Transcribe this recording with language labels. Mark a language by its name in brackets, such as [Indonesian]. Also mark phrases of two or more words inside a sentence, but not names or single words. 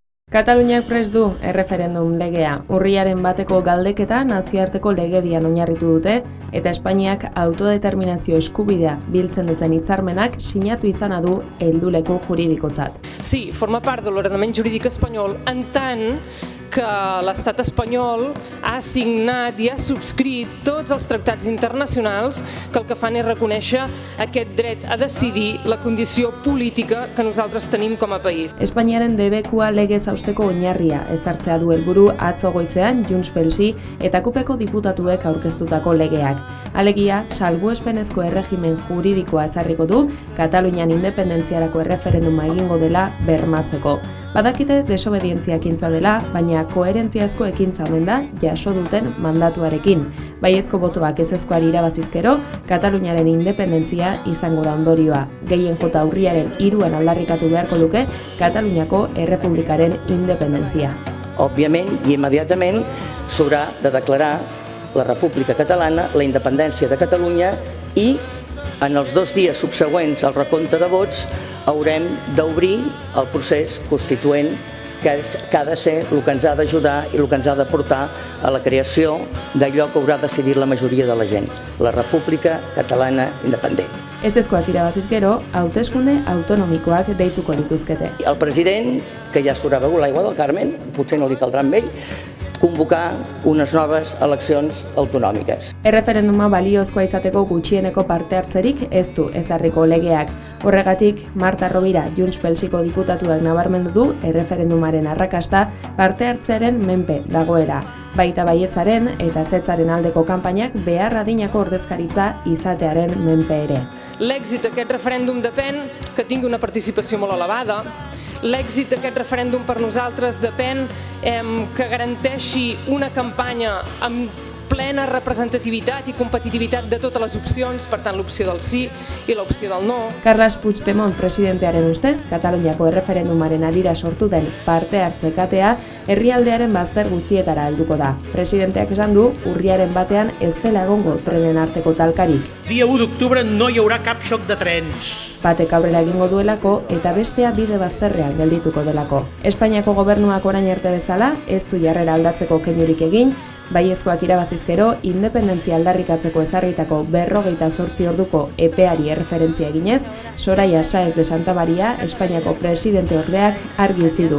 [Basque] Kataluniak prest du erreferendum legea. Urriaren bateko galdeketa nazioarteko legedian oinarritu dute eta Espainiak autodeterminazio eskubidea biltzen duten hitzarmenak sinatu izana du helduleku juridikotzat. [Catalan] Sí, forma part de l'ordenament jurídic espanyol en tant que l'estat espanyol ha signat i ha subscrit tots els tractats internacionals que el que fan és reconèixer aquest dret a decidir la condició política que nosaltres tenim com a país. [Basque] Espainiaren debekua legez hausteko oinarria ezartzea du helburu atzo goizean Junts pel-Si eta Kupeko diputatuek aurkeztutako legeak. Alegia, salbuespenezko erregimen juridikoa ezarriko du Katalunian independentziarako erreferenduma egingo dela bermatzeko. Badakite desobedientzia ekintza dela, baina koherentziazko ekintza omen da jaso duten mandatuarekin. Baiezko botoak ezezkoari irabazizkero, Kataluniaren independentzia izango da ondorioa. Gehien jota urriaren 3 aldarrikatu beharko luke Kataluniako errepublikaren independentzia. [Catalan] Òbviament i immediatament s'haurà de declarar la República Catalana, la independència de Catalunya i en els 2 dies subsegüents al recompte de vots haurem d'obrir el procés constituent que ha de ser el que ens ha d'ajudar i el que ens ha de portar a la creació d'allò que haurà decidit la majoria de la gent, la República Catalana Independent. [Basque] Ezezkoak irabaziz gero, hauteskunde autonomikoak deituko lituzkete. [Catalan] El president, que ja s'haurà begut l'aigua del Carmen, potser no li caldrà amb ell, convocar unes noves eleccions autonòmiques. [Basque] Erreferenduma baliozkoa izateko gutxieneko parte hartzerik ez du ezarriko legeak. Horregatik, Marta Rovira Junts pel-Siko diputatuak nabarmendu du erreferendumaren arrakasta parte hartzearen menpe dagoela. Baita baietzaren eta ezetzaren aldeko kanpainak behar adinako ordezkaritza izatearen menpe ere. [Catalan] L'èxit d'aquest referèndum depèn que tingui una participació molt elevada. L'èxit d'aquest referèndum per nosaltres depèn que garanteixi una campanya amb plena representativitat i competitivitat de totes les opcions, per tant l'opció del sí i l'opció del no. [Basque] Carles Puigdemont presidentearen ustez, Kataluniako erreferendumaren adira sortu den parte hartze katea herrialdearen bazter guztietara helduko da. Presidenteak esan du, urriaren batean ez dela egongo trenen arteko talkarik. [Catalan] Dia 1 d'octubre no hi haurà cap xoc de trens. [Basque] Batek aurrera egingo duelako eta bestea bide bazterrean geldituko delako. Espainiako gobernuak orain arte bezala ez du jarrera aldatzeko keinurik egin, baiezkoak irabazizkero independentzia aldarrikatzeko ezarritako 48 orduko epeari erreferentzia eginez, Soraya Sáez de Santa María, Espainiako presidente ordeak argi utzi du.